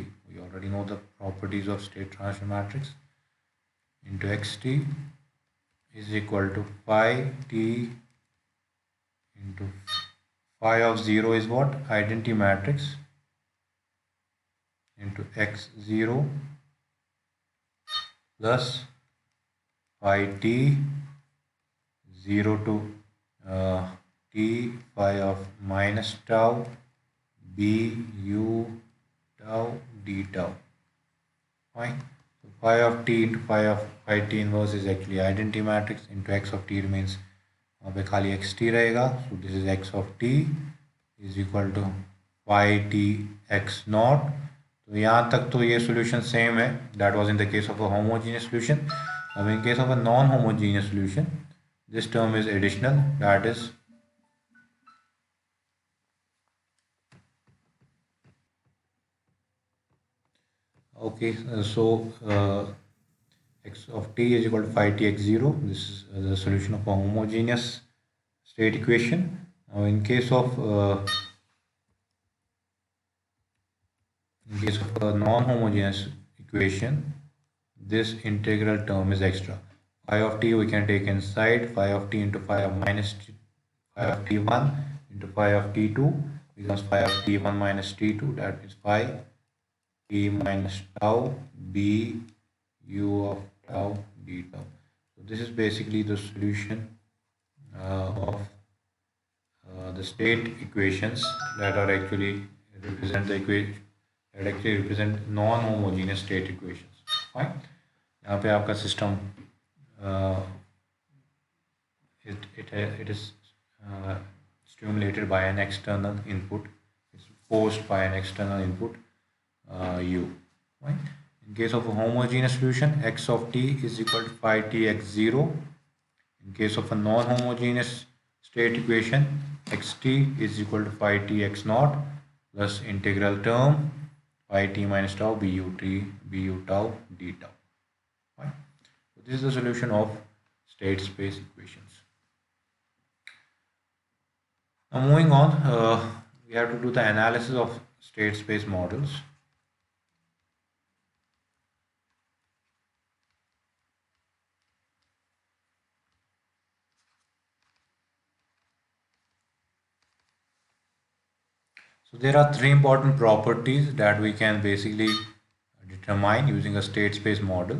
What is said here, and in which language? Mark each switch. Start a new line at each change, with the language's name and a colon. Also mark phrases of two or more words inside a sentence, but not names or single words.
English: We already know the properties of state transfer matrix. Into xt is equal to phi t into phi of 0 is what? Identity matrix into x0 plus phi t 0 to t phi of minus tau b u tau d tau. Fine. So phi of t into phi t inverse is actually identity matrix. Into x of t remains
Hindi: वहाँ पे खाली एक्स टी रहेगा.
English: so this is x of t is equal to phi t x naught.
Hindi: तो यहाँ तक तो ये सोल्यूशन सेम है.
English: that was in the case of a homogeneous solution. अब in case of a non homogeneous solution this term is additional, that is okay. So x of t is equal to phi t x0. This is the solution of a homogeneous state equation. Now in case of a non-homogeneous equation, this integral term is extra. Phi of t we can take inside. Phi of t into phi of minus t, phi of t1 into phi of t2 becomes phi of t1 minus t2. That is phi t minus tau b u of tau d tau. So this is basically the solution of the state equations that are actually represent the equation that actually represent non-homogeneous state equations. Fine.
Hindi: यहाँ पे आपका
English: system it is stimulated by an external input. It's forced by an external input u. Right? In case of a homogeneous solution, x of t is equal to phi t x0. In case of a non-homogeneous state equation, xt is equal to phi t x naught plus integral term phi t minus tau bu tau d tau. Right? So this is the solution of state space equations. Now moving on, we have to do the analysis of state space models. So there are three important properties that we can basically determine using a state space model.